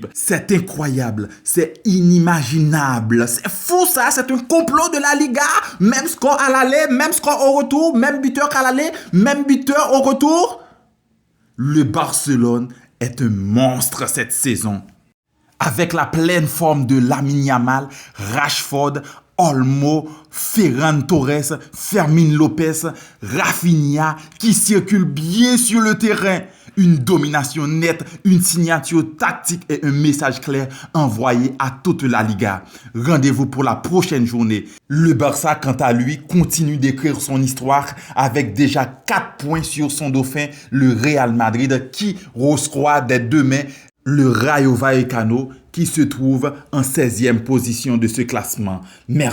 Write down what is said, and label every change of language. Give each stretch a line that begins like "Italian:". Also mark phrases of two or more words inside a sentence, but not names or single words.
French: C'est incroyable, c'est inimaginable, c'est fou ça, c'est un complot de la Liga. Même score à l'aller, même score au retour, même buteur qu'à l'aller, même buteur au retour. Le Barcelone est un monstre cette saison. Avec la pleine forme de Lamine Yamal, Rashford, Olmo, Ferran Torres, Fermín López, Rafinha qui circulent bien sur le terrain. Une domination nette, une signature tactique et un message clair envoyé à toute la Liga. Rendez-vous pour la prochaine journée. Le Barça, quant à lui, continue d'écrire son histoire avec déjà 4 points sur son dauphin, le Real Madrid, qui reçoit dès demain le Rayo Vallecano qui se trouve en 16e position de ce classement.